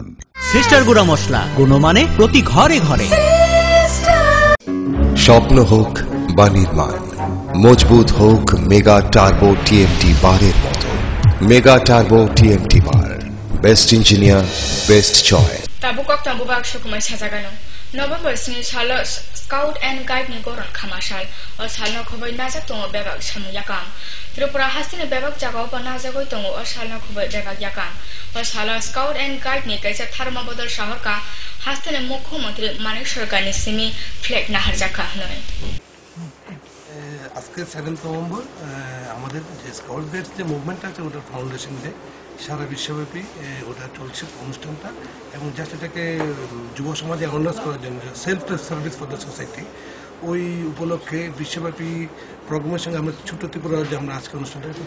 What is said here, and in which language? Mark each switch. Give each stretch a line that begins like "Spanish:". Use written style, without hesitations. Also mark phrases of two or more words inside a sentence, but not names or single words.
Bangla: সিস্টার গুঁড়া মশলা, গুণমানে প্রতি ঘরে ঘরে। স্বপ্ন হোক বা নির্মাণ, মজবুত হোক মেগা টার্বো টিএমটি বারের মতো। মেগা টার্বো টিএমটি বার,
English: best engineer, best choice.
Kok Borok: Tabu koktoma bubak shukumai sajagano. November sini salo Scout and Guide ni goron khamashal o salno khoboi najak tongo bebak samu yakam. Tripura hastini bebak jagao pa najagoi tongo o salno khoboi bebak yakam. O salo Scout and Guide ni kaisa Tharma Bodol shahar ka hastini মুখ্যমন্ত্রী মানিক সরকার ni simi flag nahar jaka hnoi.
Bangla: আজকে 7 নভেম্বর আমাদের যে স্কাউট গাইডস যে মুভমেন্ট আছে ওটার
English: foundation day,
Bangla: সারা বিশ্বব্যাপী ওটা চলছে অনুষ্ঠানটা, এবং জাস্ট এটাকে যুব সমাজে অ্যাওয়ারনেস করার জন্য
English: self service for the society,
Bangla: ওই উপলক্ষে বিশ্বব্যাপী প্রোগ্রামের সঙ্গে আমরা ছোটো ত্রিপুরা রাজ্যে আমরা আজকে অনুষ্ঠানটা করছি।